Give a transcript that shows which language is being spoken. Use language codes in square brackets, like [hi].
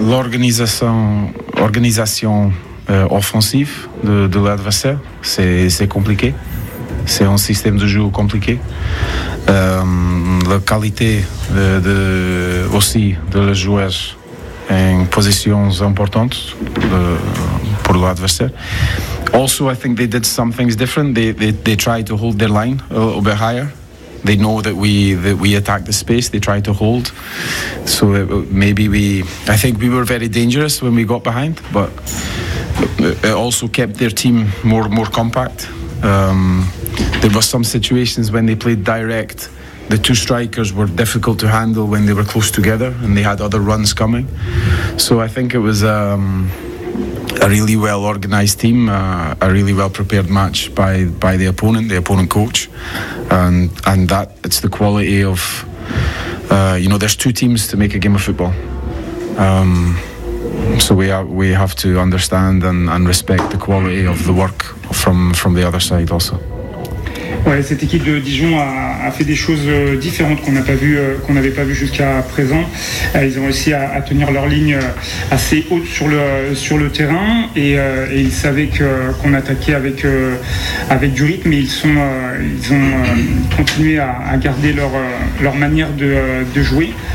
[fr] L'organisation offensive de l'adversaire, c'est compliqué. C'est un système de jeu compliqué. La qualité aussi de les joueurs en positions importantes pour l'adversaire. [en] Also, I think they did some things different. They tried to hold their line a little bit higher. They know that we attack the space. They try to hold. So maybe I think we were very dangerous when we got behind, but it also kept their team more compact. There were some situations when they played direct. The two strikers were difficult to handle when they were close together and they had other runs coming. So I think it was a really well organized team, a really well prepared match by the opponent coach. And that it's the quality of, you know, there's two teams to make a game of football. So we have to understand and respect the quality of the work from the other side also. [fr] Ouais, cette équipe de Dijon a fait des choses différentes qu'on n'avait pas vu jusqu'à présent. Ils ont réussi à tenir leur ligne assez haute sur le terrain et ils savaient qu'on attaquait avec du rythme. Et ils ont continué à garder leur manière de jouer.